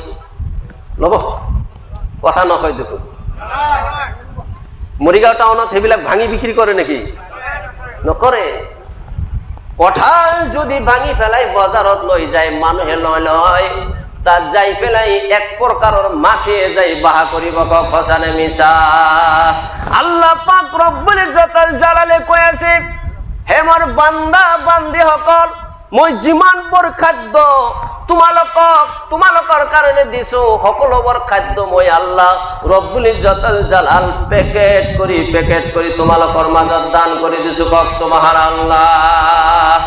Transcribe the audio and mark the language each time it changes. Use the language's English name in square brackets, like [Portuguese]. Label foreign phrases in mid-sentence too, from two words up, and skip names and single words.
[Assamese] ল'ব? কথা নকয় দেখোন। মৰিগাঁও টাউনত সেইবিলাক ভাঙি বিক্ৰী কৰে নেকি? নকৰে। কঁঠাল যদি ভাঙি পেলাই বজাৰত লৈ যায় মানুহে লয়, তাত যাই পেলাই এক প্রকারের মাখিয়ে যাই বাহা করিব। কক সঁচা নে মিছা? আল্লাহ পাক [Arabic] ربّ العزّة [Assamese] জালালে কৈ আছে হে মোৰ বান্দা বান্দি সকল মই যিমানবোৰ খাদ্য তোমালোকৰ কাৰণে দিছো সকলোবোৰ খাদ্য মই আল্লাহ [Arabic] ربّ العزّة [Assamese] জালাল পেকেট কৰি তোমালোকৰ মাজত দান কৰি দিছো। কক সুবহানাল্লাহ।